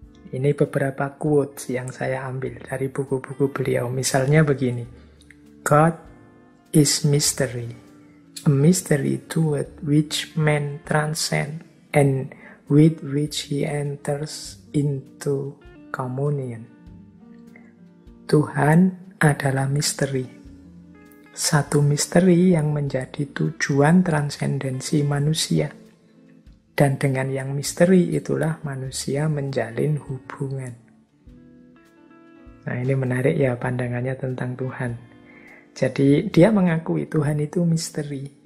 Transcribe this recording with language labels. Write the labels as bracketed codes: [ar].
[id] Ini beberapa quotes yang saya ambil dari buku-buku beliau. Misalnya begini, [en] God is mystery, a mystery toward which man transcend and with which he enters into communion. [id] Tuhan adalah misteri. Satu misteri yang menjadi tujuan transendensi manusia. Dan dengan yang misteri itulah manusia menjalin hubungan. Nah, ini menarik ya pandangannya tentang Tuhan. Jadi dia mengakui Tuhan itu misteri.